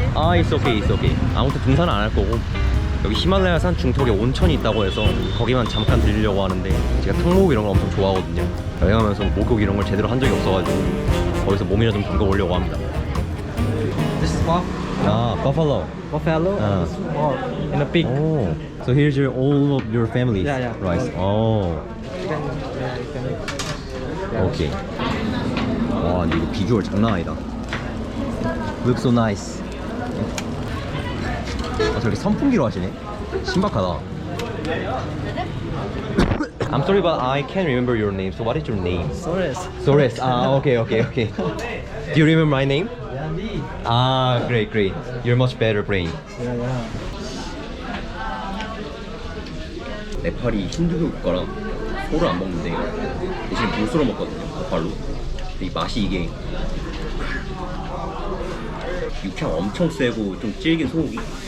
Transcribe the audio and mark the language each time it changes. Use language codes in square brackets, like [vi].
[en] 아, it's okay, it's okay. [ko] 아무튼 등산은 안 할 거고. 여기 히말라야 산 중턱에 온천이 있다고 해서 거기만 잠깐 들리려고 하는데, 제가 탕목욕 이런 걸 엄청 좋아하거든요. 여행하면서 목욕 이런 걸 제대로 한 적이 없어가지고 거기서 몸이나 좀 담궈보려고 합니다. [en] This is buff. 아, buffalo. Buffalo Ah. small and a pig. Oh, so here's your all of your families. Yeah, yeah. Right. Oh, You can make. okay. [ko] 와, 근데 이거 비주얼 장난 아니다. [en] Looks so nice. [ko] 아, 저렇게 선풍기로 하시네. 신박하다. [en] I'm sorry, but I can't remember your name. So what is your name? Sores. Sores. Ah, okay. Do you remember my name? Yeah, me. Ah, great. You're much better brain. Yeah. [ko] 네팔이 힌두교 국가라 소를 안 먹는데 대신 물소를 먹거든요. 네팔로. 근데 이 맛이 이게 육향 엄청 세고 좀 질긴 소고기.